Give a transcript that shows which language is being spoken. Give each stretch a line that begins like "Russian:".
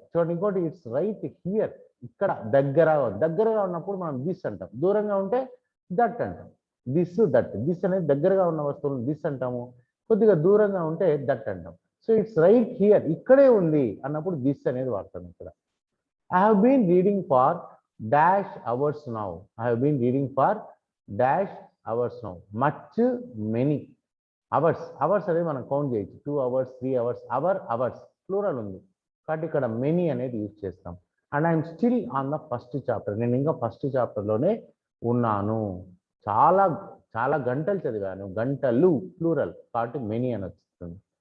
Telugu: చూడండి, ఇంకోటి
English: it's right here,
Telugu: ఇక్కడ దగ్గరగా ఉన్నప్పుడు మనం దిస్ అంటాం, దూరంగా ఉంటే దట్ అంటాం. దిస్ దట్, దిస్ అనేది దగ్గరగా ఉన్న వస్తువులను దిస్ అంటాము, కొద్దిగా దూరంగా ఉంటే దట్ అంటాం. సో
English: it's right here,
Telugu: ఇక్కడే ఉంది అన్నప్పుడు దిస్ అనేది వాడతాం ఇక్కడ.
English: I have been reading for dash hours now. I have been reading for dash hours now. Much, many hours.
Telugu: Hours అనేది మనం కౌంట్ చేయొచ్చు.
English: 2 hours, 3 hours,
Telugu: hours ప్లూరల్ ఉంది కాబట్టి ఇక్కడ మెనీ అనేది యూజ్ చేస్తాం.
English: And I'm still on the first chapter.
Telugu: నేను ఇంకా ఫస్ట్ చాప్టర్లోనే ఉన్నాను. చాలా చాలా గంటలు చదివాను. గంటలు ప్లూరల్ కాబట్టి మెనీ అని వస్తుంది.